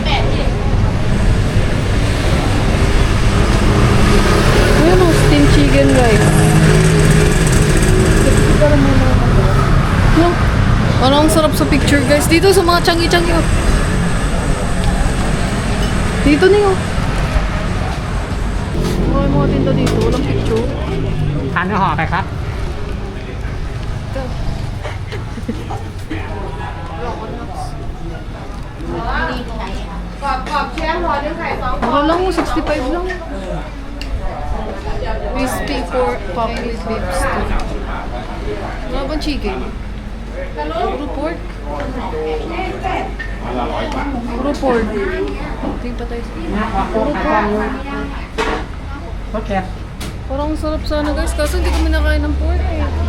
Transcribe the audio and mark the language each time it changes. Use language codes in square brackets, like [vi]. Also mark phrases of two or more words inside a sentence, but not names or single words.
[tl] Ayan o, [en] steamed chicken [tl] guys. No? Parang ang sarap sa picture guys. Dito sa mga Tiangge oh. Dito niyo. May mga tinda dito, walang picture. [th] ทานเนื้อห่อไปครับ [tl] Mura lang mo, 65 lang. [en] Crispy pork pork with beef stew. [tl] Wala bang chicken? Puro pork. Puro pork. Tingin pa tayo. Puro pork. [th] โอเค [tl] Parang ang sarap sana guys, kaso hindi kami nakain ng pork eh.